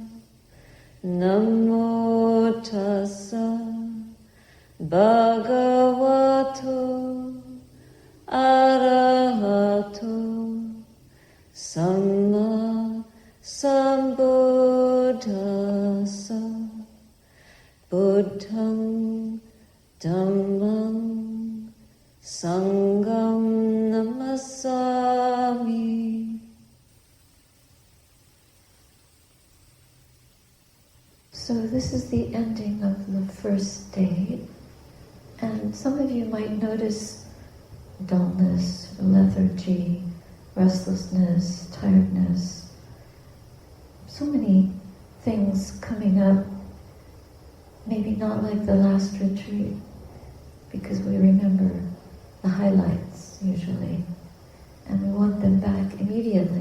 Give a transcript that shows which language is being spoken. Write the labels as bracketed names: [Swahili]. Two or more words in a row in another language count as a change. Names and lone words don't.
[Pali] Namo tassa bhagavato arahato samma sambuddhassa. Buddham dhammam sangham namasami. [English] So this is the ending of the first day, and some of you might notice dullness, lethargy, restlessness, tiredness, so many things coming up, maybe not like the last retreat, because we remember the highlights usually, and we want them back immediately.